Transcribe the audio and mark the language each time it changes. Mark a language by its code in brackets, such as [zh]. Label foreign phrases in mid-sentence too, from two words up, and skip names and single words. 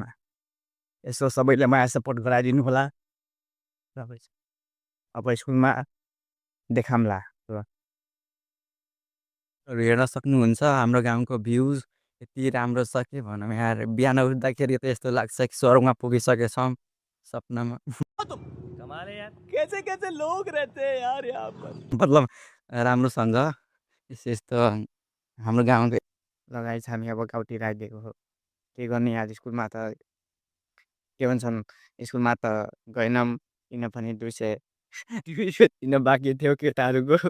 [ne] यसो सबैले मलाई सपोर्ट गराइदिनु होला। अब स्कुलमा देखाउँला। ल हेर्न सक्नुहुन्छ हाम्रो गाउँको भ्युज यति राम्रो छ के भनौँ यार। बिहान उठ्दाखेरि त यस्तो लाग्छ कि स्वर्गमा पुगिसकेछौँ सपनामा। [hi] कमाल है यार, कैसे कैसे लोग रहते हैं यार यहाँ पर। [ne] मतलब राम्रोसँग यस्तो हाम्रो गाउँको लगाइ छ। हामी अब गाउँतिर आइदिएको हो। के गर्ने यार, स्कुलमा त के भन्छन्, स्कुलमा त गएनौँ किनभने 200 दिन बाँकी थियो केटाहरूको।